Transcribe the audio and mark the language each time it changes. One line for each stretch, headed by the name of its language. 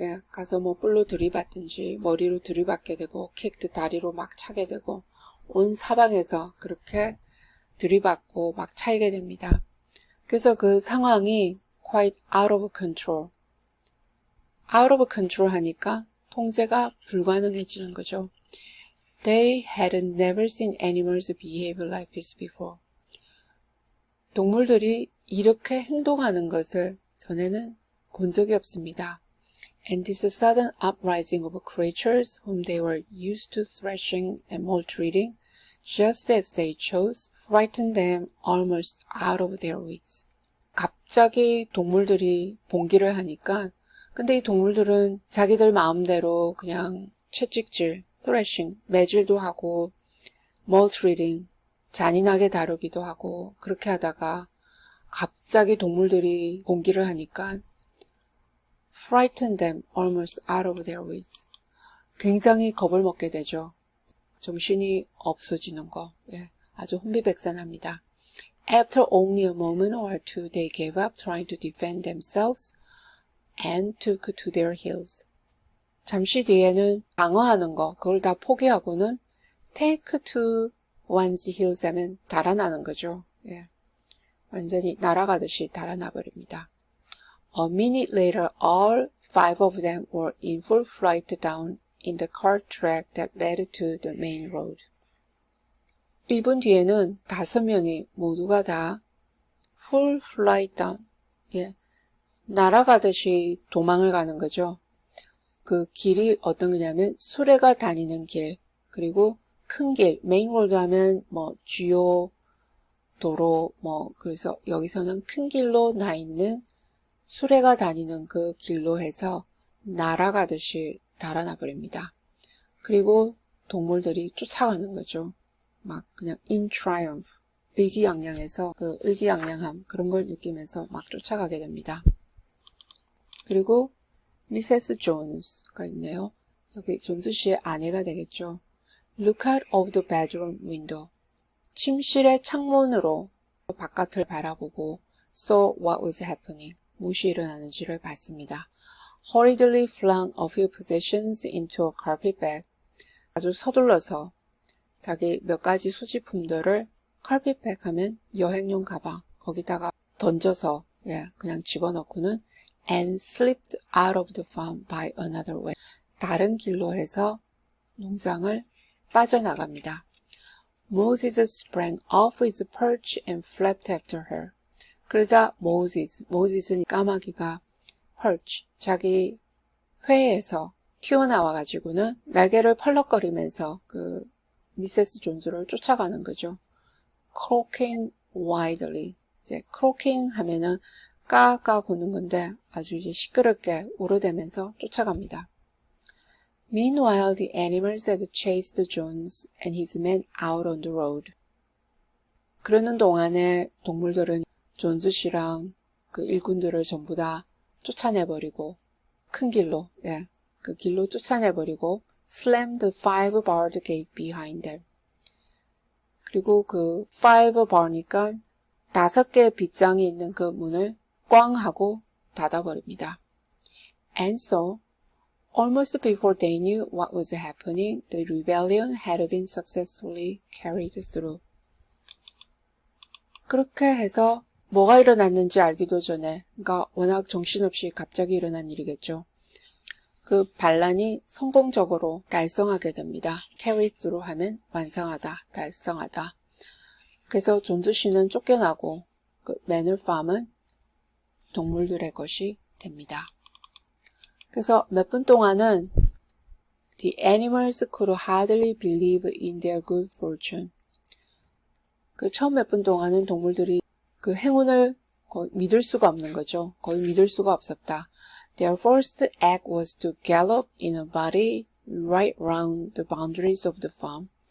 Korean: 가서 뭐 뿔로 들이받든지 머리로 들이받게 되고 kicked 다리로 막 차게 되고 온 사방에서 그렇게 들이받고 막 차이게 됩니다. 그래서 그 상황이
English: quite out of control. out of control
Korean: 하니까 통제가 불가능해지는 거죠.
English: They had never seen animals behave like this before.
Korean: 동물들이 이렇게 행동하는 것을 전에는 본 적이 없습니다.
English: And this sudden uprising of creatures whom they were used to thrashing and maltreating, just as they chose, frightened them almost out of their wits.
Korean: 갑자기 동물들이 봉기를 하니까 근데 이 동물들은 자기들 마음대로 그냥 채찍질, thrashing, 매질도 하고 maltreating, 잔인하게 다루기도 하고 그렇게 하다가 갑자기 동물들이 봉기를 하니까
English: frighten them almost out of their wits.
Korean: 굉장히 겁을 먹게 되죠. 정신이 없어지는 거. 아주 혼비백산합니다.
English: After only a moment or two, they gave up trying to defend themselves and took to their heels.
Korean: 잠시 뒤에는 방어하는 거, 그걸 다 포기하고는
English: take to one's heels
Korean: 하면 달아나는 거죠. 완전히 날아가듯이 달아나 버립니다.
English: A minute later, all five of them were in full flight down in the cart track that led to the main road.
Korean: 1분 뒤에는 5명이 모두가 다
English: full flight down,
Korean: 날아가듯이 도망을 가는 거죠. 그 길이 어떤 거냐면 수레가 다니는 길, 그리고 큰 길, 메인 로드 하면 뭐 주요 도로, 그래서 여기서는 큰 길로 나 있는 수레가 다니는 그 길로 해서 날아가듯이 달아나 버립니다. 그리고 동물들이 쫓아가는 거죠. 막 그냥
English: in triumph,
Korean: 의기양양해서 그 의기양양함 그런 걸 느끼면서 막 쫓아가게 됩니다. 그리고 미세스 존스가 있네요. 여기 존스 씨의 아내가 되겠죠.
English: Look out of the bedroom window.
Korean: 침실의 창문으로 바깥을 바라보고
English: saw what was happening.
Korean: 무엇이 일어나는지를 봤습니다.
English: Hurriedly flung a few possessions into a carpet bag.
Korean: 아주 서둘러서 자기 몇 가지 소지품들을 carpet bag 하면 여행용 가방 거기다가 던져서 그냥 집어넣고는
English: and slipped out of the farm by another way.
Korean: 다른 길로 해서 농장을 빠져나갑니다.
English: Moses sprang off his perch and flapped after her.
Korean: 그러자 모세스는 까마귀가 perch, 자기 회에서 튀어나와가지고는 날개를 펄럭거리면서 그 미세스 존스를 쫓아가는 거죠.
English: Croaking wildly.
Korean: 이제 croaking 하면은 까까 구는 건데 아주 이제 시끄럽게 울어대면서 쫓아갑니다.
English: Meanwhile, the animals had chased Jones and his men out on the road.
Korean: 그러는 동안에 동물들은 존스 씨랑 그 일꾼들을 전부 다 쫓아내버리고 큰 길로, 그 길로 쫓아내버리고
English: slammed the 5-barred gate behind them.
Korean: 그리고 그 5bar니까 5개의 빗장이 있는 그 문을 꽝 하고 닫아버립니다.
English: And so, almost before they knew what was happening, the rebellion had been successfully carried through.
Korean: 그렇게 해서 뭐가 일어났는지 알기도 전에, 그러니까 워낙 정신없이 갑자기 일어난 일이겠죠. 그 반란이 성공적으로 달성하게 됩니다.
English: carry through
Korean: 하면 완성하다, 달성하다. 그래서 존스 씨는 쫓겨나고 그 매너 팜은 동물들의 것이 됩니다. 그래서 몇 분 동안은
English: the animals could hardly believe in their good fortune.
Korean: 그 처음 몇 분 동안은 동물들이 그 행운을 거의 믿을 수가 없는 거죠. 거의 믿을 수가 없었다.
English: Their first act was to gallop in a body right round the boundaries of the farm.